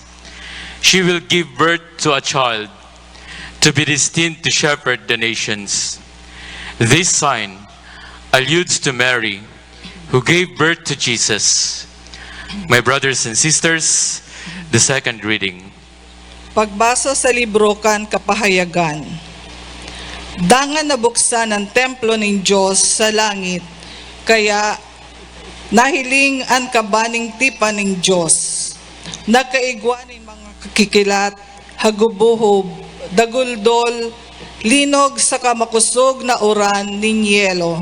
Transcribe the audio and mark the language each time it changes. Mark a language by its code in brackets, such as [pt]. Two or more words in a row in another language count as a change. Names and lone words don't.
[en] She will give birth to a child to be destined to shepherd the nations. This sign alludes to Mary, who gave birth to Jesus. My brothers and sisters, the second reading. [bik] Pagbasa sa libro kan Kapahayagan. Dangan nabuksan ang templo ng Diyos sa langit, kaya nahiling ang kabaning tipan ng Diyos. Nagkaigwa ng mga kakikilat, hagubuhob, daguldol, linog sa kamakusog na uran ng yelo.